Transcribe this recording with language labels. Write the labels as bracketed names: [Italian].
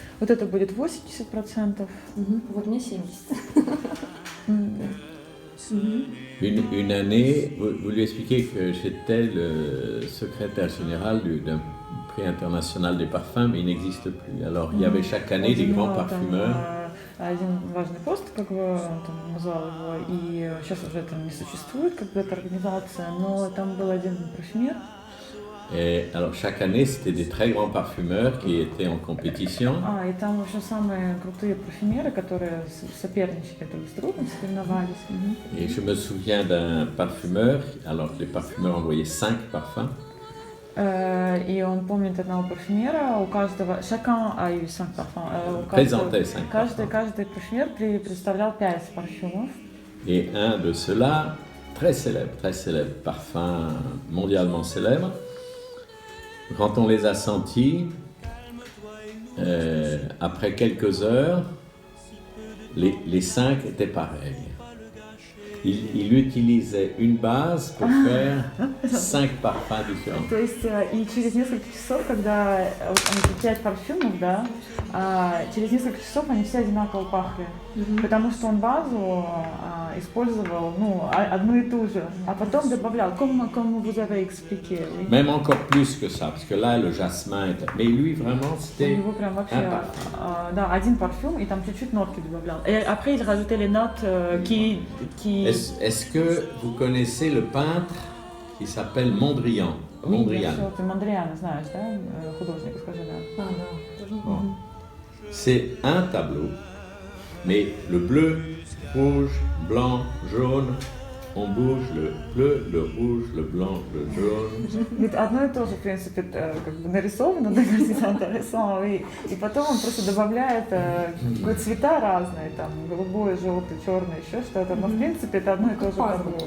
[Russian] Вот это будет 80%. Вот мне 70. [French] Une année, vous lui expliquez que j'étais le secrétaire général d'un prix international des parfums, mais il n'existe plus. Alors, il y avait chaque année des grands parfumeurs. [Russian] Один важный пост, как бы он там назвал его, и сейчас уже это не существует, как бы эта организация, но там был один парфюмер. [French] Et alors, chaque année, c'était des très grands parfumeurs qui étaient en compétition. [Russian] И там вообще самые крутые парфюмеры, которые соперничали друг с другом, соревновались. [French] Et je me souviens d'un parfumeur, alors les parfumeurs envoyaient 5 parfums. [Russian] И он помнит одного парфюмера, у каждого, [French] chacun a eu 5 parfums. Présentait 5 parfums. [Russian] Каждый парфюмер представлял 5 парфюмов. [French] Et un de ceux-là, très célèbre, parfum mondialement célèbre, quand on les a sentis, après quelques heures, les 5 étaient pareils. Il utilisait une base pour faire 5 parfums différents. [Russian] То есть и через несколько часов, когда они 5 парфюмов, да, через несколько часов они все одинаково пахли. Потому что он базу использовал, одну и ту же, а потом добавлял. [French] Comme vous avez expliqué. Oui. Même encore plus que ça, parce que là, le jasmin était... Mais lui, vraiment, [Russian] У [French] c'était [Russian] него прям вообще, [French] un parfum. [Russian] да, один парфюм, и там чуть-чуть нотки добавлял. [French] Et après, il rajoutait les notes qui... Est-ce que vous connaissez le peintre qui s'appelle Mondrian? Oui, bien Mondrian. sûr, [Russian] ты Мондриана знаешь, да, художника, скажи, да. [French] Bon. C'est un tableau, mais le bleu, rouge, blanc, jaune, on bouge le bleu, le rouge, le blanc, le jaune. [Russian] Ведь одно и то же, в принципе, как бы нарисовано, да, и потом он просто добавляет цвета разные, там, голубой, желтый, черный, еще что-то, но в принципе это одно и то же табло.